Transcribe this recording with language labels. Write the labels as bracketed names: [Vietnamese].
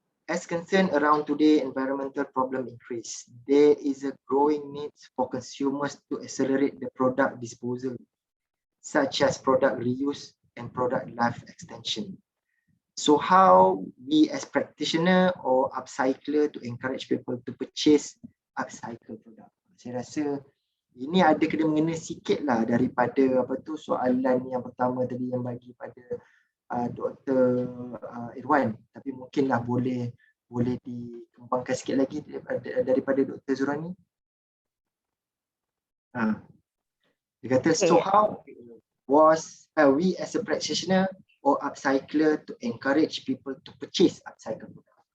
[English] As concern around today environmental problem increase, there is a growing need for consumers to accelerate the product disposal, such as product reuse and product life extension. So how we as practitioner or upcycler to encourage people to purchase upcycle product? [Malay] Saya rasa ini ada kena mengena sikit lah daripada soalan yang pertama tadi yang bagi pada Dr. Irwan, tapi mungkinlah boleh dikembangkan sikit lagi daripada Dr. Zurani. Dia kata, [English] so how was we as a practitioner or upcycler to encourage people to purchase upcycle product?